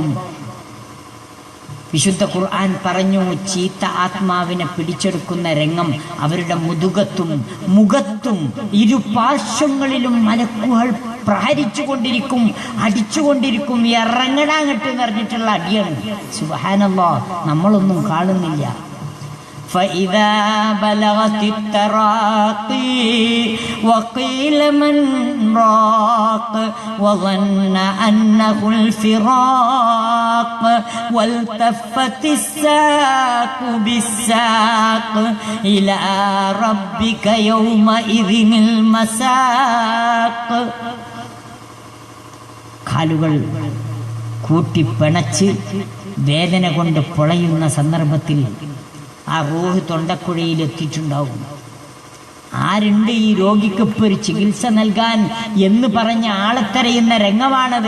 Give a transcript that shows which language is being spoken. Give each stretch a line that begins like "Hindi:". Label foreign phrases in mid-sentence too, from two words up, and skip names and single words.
Malayalam: വിശുദ്ധ ഖുർആൻ പറഞ്ഞു, ചീത്ത ആത്മാവിനെ പിടിച്ചെടുക്കുന്ന രംഗം അവരുടെ മുഖത്തും ഇരുപാർശ്വങ്ങളിലും മലക്കുകൾ പ്രഹരിച്ചു കൊണ്ടിരിക്കും, അടിച്ചുകൊണ്ടിരിക്കും. ഇറങ്ങടാങ്ങട്ട് നിറഞ്ഞിട്ടുള്ള അടിയാണ്. സുബ്ഹാനല്ലാഹ്, നമ്മളൊന്നും കാണുന്നില്ല.
Arabic: فإذا بلغت التراقي وقيل من راق وظن أنه الفراق والتفت الساق بالساق إلى ربك يومئذ المساق.
Malayalam: കാലുകൾ കൂട്ടിപ്പിണച്ച് വേദന കൊണ്ട് പൊളയുന്ന സന്ദർഭത്തിൽ ആ റൂഹ് തൊണ്ടക്കുഴയിൽ എത്തിയിട്ടുണ്ടാവും. ആരുണ്ട് ഈ രോഗിക്ക് ഇപ്പോൾ ഒരു ചികിത്സ നൽകാൻ എന്ന് പറഞ്ഞ ആളെ തെരയുന്ന രംഗമാണത്.